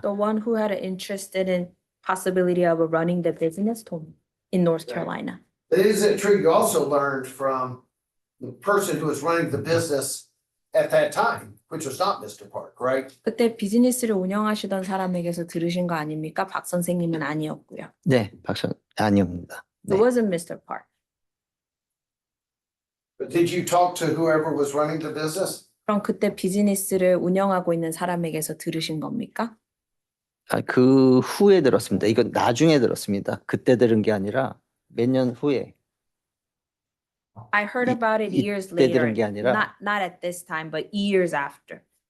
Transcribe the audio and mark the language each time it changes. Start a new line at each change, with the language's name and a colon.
English: The one who had an interest in possibility of running the business told me in North Right. Carolina. Is it true you also learned from the person who was running the business at that time, which was not Mr. Park, right?
Korean: 그때 비즈니스를 운영하시던 사람에게서 들으신 거 아닙니까? 박 선생님은 아니었고요. 네, 아니옵니다.
English: It wasn't Mr. Park. But did you talk to whoever was running the business?
Korean: 그럼 그때 비즈니스를 운영하고 있는 사람에게서 들으신 겁니까? 그 후에 들었습니다. 이건 나중에 들었습니다. 그때 들은 게 아니라 몇 년 후에.
English: I heard about it years
Korean: 이때
English: later.
Korean: 들은 게 아니라
English: Not at this time, but years after.